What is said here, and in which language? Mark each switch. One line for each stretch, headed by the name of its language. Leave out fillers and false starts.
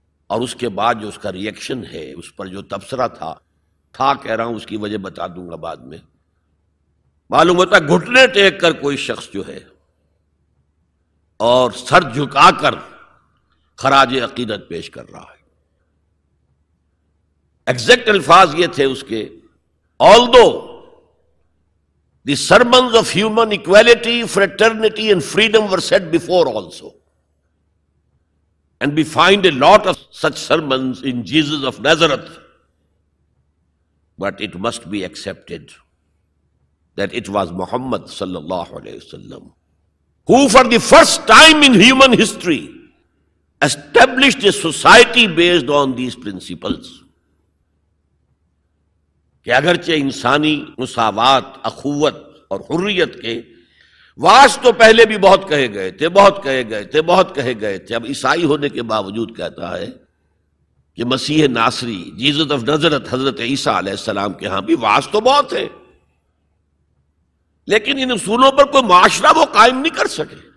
Urdu: اور اس کے بعد جو اس کا ریئیکشن ہے، اس پر جو تبصرہ تھا کہہ رہا ہوں، اس کی وجہ بتا دوں گا بعد میں. معلوم ہوتا ہے گھٹنے ٹیک کر کوئی شخص جو ہے اور سر جھکا کر خراج عقیدت پیش کر رہا ہے. ایگزیکٹ الفاظ یہ تھے اس کے،
English: although the sermons of human equality, fraternity and freedom were said before also. and we find a lot of such sermons in Jesus of Nazareth. But it must be accepted that it was Muhammad sallallahu alaihi wasallam who for the first time in human history established a society based on these principles.
Urdu: کہ اگرچہ انسانی مساوات، اخوت اور حریت کے واس تو پہلے بھی بہت کہے گئے تھے، بہت کہے گئے تھے، بہت کہے گئے تھے، اب عیسائی ہونے کے باوجود کہتا ہے کہ مسیح ناصری جیزت آف نظرت حضرت عیسیٰ علیہ السلام کے ہاں بھی واس تو بہت ہے، لیکن ان اصولوں پر کوئی معاشرہ وہ قائم نہیں کر سکے.